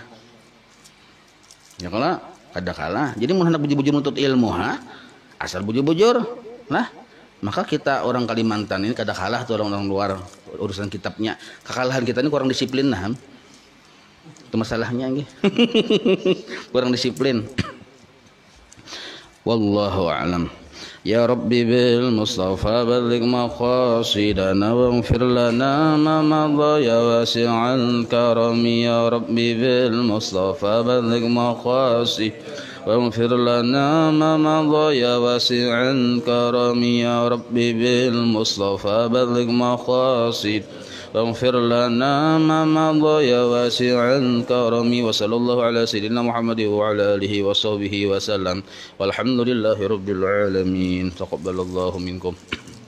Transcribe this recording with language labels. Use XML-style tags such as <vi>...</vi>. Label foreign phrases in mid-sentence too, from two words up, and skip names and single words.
<bjn>Ya kalau kada kalah. Jadi mun hendak bujur-bujur nuntut ilmu asal bujur-bujur lah maka kita orang Kalimantan ini kada kalah tuh orang-orang luar urusan kitabnya. Kekalahan kita ini kurang disiplin nah. Itu masalahnya nggih. Kurang disiplin.</bjn> <ar>والله أعلم يا رب بالمصطفى بلغ مقاصدنا واغفر لنا ما مضى يا واسع الكرم يا رب بالمصطفى بلغ مقاصد واغفر لنا ما مضى يا واسع الكرم يا رب بالمصطفى بلغ مقاصد واغفر لنا ما مضى يا واسع الكرم وصلى الله على سيدنا محمد وعلى آله وصحبه وسلم والحمد لله رب العالمين تقبل الله منكم</ar>